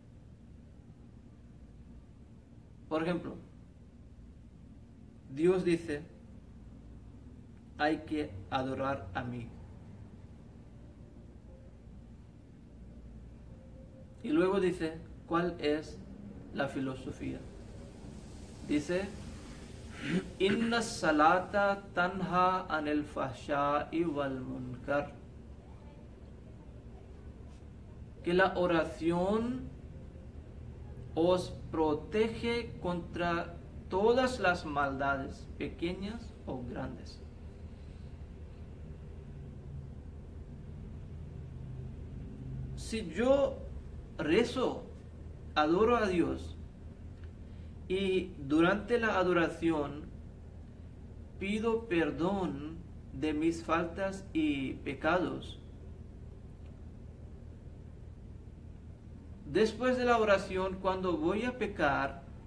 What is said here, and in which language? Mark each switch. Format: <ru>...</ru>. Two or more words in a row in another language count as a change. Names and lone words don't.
<es>Por ejemplo, Dios dice, hay que adorar a mí. Y luego dice, ¿cuál es la filosofía? Dice,</es> <ar>إن الصلاة تنهى عن الفحشاء والمنكر.</ar> <es>Que la oración os protege contra todas las maldades, pequeñas o grandes. Si yo rezo, adoro a Dios, y durante la adoración pido perdón de mis faltas y pecados, después de la oración, cuando voy a pecar,</es>